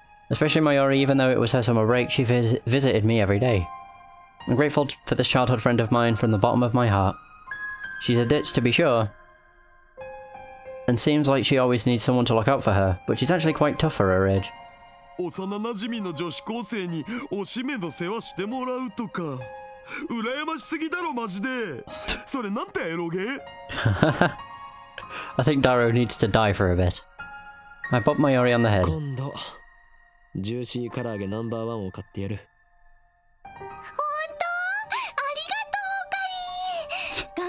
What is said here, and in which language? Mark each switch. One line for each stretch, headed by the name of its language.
English: Especially Mayuri, even though it was her summer break, she visited me every day. I'm grateful for this childhood friend of mine from the bottom of my heart. She's a ditz to be sure, and seems like she always needs someone to look out for her, but she's actually quite tough for her age.
Japanese: 幼馴染の女子高生におしめの世話してもらうとか羨ましすぎだろマジで。それなんてエロゲー。
English: I think Daru needs to die for a bit. I popped Mayuri on the head.
Japanese: 今度ジューシー唐揚げナンバーワンを買ってやる。本当ありがとうカリー。